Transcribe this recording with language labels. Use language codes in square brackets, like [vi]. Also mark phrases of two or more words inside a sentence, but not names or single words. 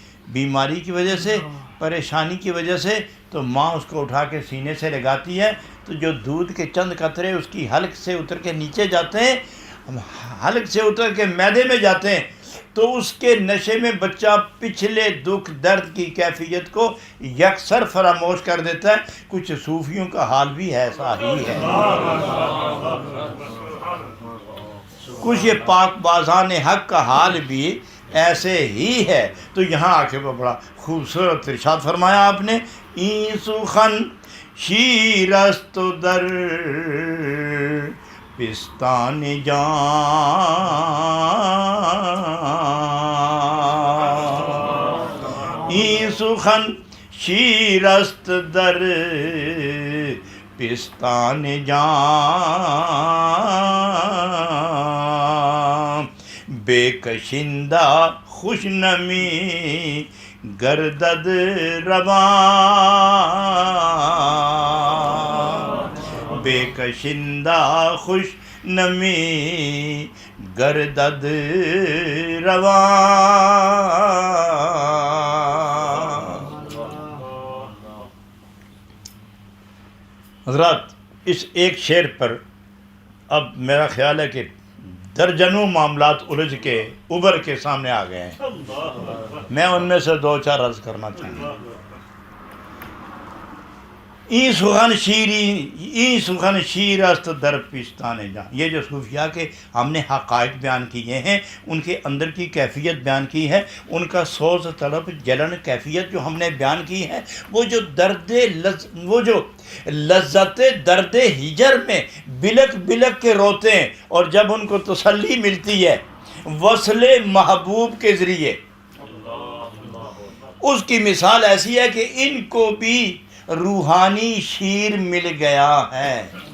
[ur] بیماری کی وجہ سے، پریشانی کی وجہ سے، تو ماں اس کو اٹھا کے سینے سے لگاتی ہے تو جو دودھ کے چند قطرے اس کی حلق سے اتر کے نیچے جاتے ہیں، حلق سے اتر کے معدے میں جاتے ہیں، تو اس کے نشے میں بچہ پچھلے دکھ درد کی کیفیت کو یکسر فراموش کر دیتا ہے۔ کچھ صوفیوں کا حال بھی ایسا ہی ہے، کچھ یہ پاک بازان حق کا حال بھی ایسے ہی ہے۔ تو یہاں آ کے بڑا خوبصورت ارشاد فرمایا آپ نے، [fa] این سخن شیر است و در پستان جان، این سخن شیر است در پستان جان، بے کشندہ خوش نمی گردد رواں، بے کشندہ خوش نمی گردد رواں۔ [ur] حضرات اس ایک شعر پر اب میرا خیال ہے کہ درجنوں معاملات الجھ کے ابھر کے سامنے آ گئے ہیں، میں ان میں سے دو چار عرض کرنا چاہوں گا۔ [fa] این سخن شیر است در پستان جان، [ur] یہ جو صوفیاء کے ہم نے حقائق بیان کیے ہیں، ان کے اندر کی کیفیت بیان کی ہے، ان کا سوز طلب جلن کیفیت جو ہم نے بیان کی ہے، وہ جو لذت درد ہجر میں بلک بلک کے روتے ہیں، اور جب ان کو تسلی ملتی ہے وصل محبوب کے ذریعے، اس کی مثال ایسی ہے کہ ان کو بھی روحانی شیر مل گیا ہے۔